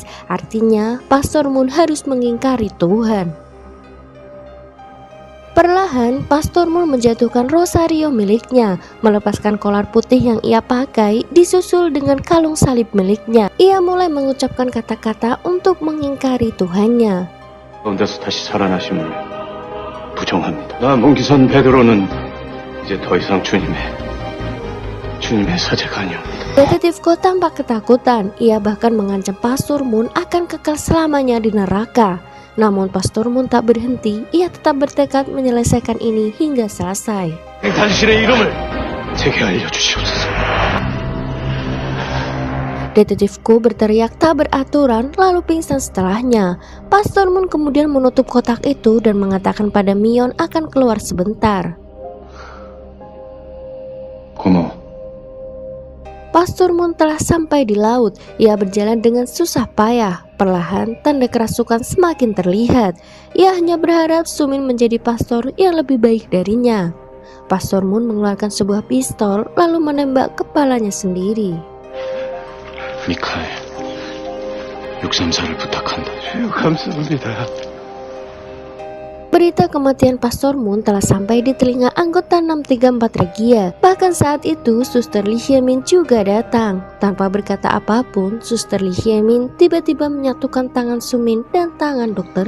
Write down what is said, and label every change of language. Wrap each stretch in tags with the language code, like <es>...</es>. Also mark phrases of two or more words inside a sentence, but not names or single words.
<id>Artinya, Pastor Moon harus mengingkari Tuhan. Perlahan, Pastor Moon menjatuhkan rosario miliknya, melepaskan kolar putih yang ia pakai, disusul dengan kalung salib miliknya. Ia mulai mengucapkan kata-kata untuk mengingkari Tuhannya.</id> <ko>가운데서 다시 살아나심을 부정합니다. 나 몽기선 베드로는 이제 더 이상 주님의 사제가 아니옵니다.</ko> <id>Detektif Go tampak ketakutan. Ia bahkan mengancam Pastor Moon akan kekal selamanya di neraka. Namun Pastor Moon tak berhenti, ia tetap bertekad menyelesaikan ini hingga selesai.</id> <ko>당신의 이름을 제게 알려주시옵소서.</ko> <id>Detektif Go berteriak tak beraturan lalu pingsan setelahnya. Pastor Moon kemudian menutup kotak itu dan mengatakan pada Myon akan keluar sebentar.</id> <ko>고마워.</ko> <id>Pastor Moon telah sampai di laut. Ia berjalan dengan susah payah. Perlahan, tanda kerasukan semakin terlihat. Ia hanya berharap Sumin menjadi pastor yang lebih baik darinya. Pastor Moon mengeluarkan sebuah pistol lalu menembak kepalanya sendiri.</id> <ko>미카엘, 634를 부탁한다. 감사합니다.</ko> <id>Berita kematian Pastor Moon telah sampai di telinga anggota 634 Regia. Bahkan saat itu Suster Lee Hae-min juga datang. Tanpa berkata apapun, Suster Lee Hae-min tiba-tiba menyatukan tangan Sumin dan tangan Dr.</id>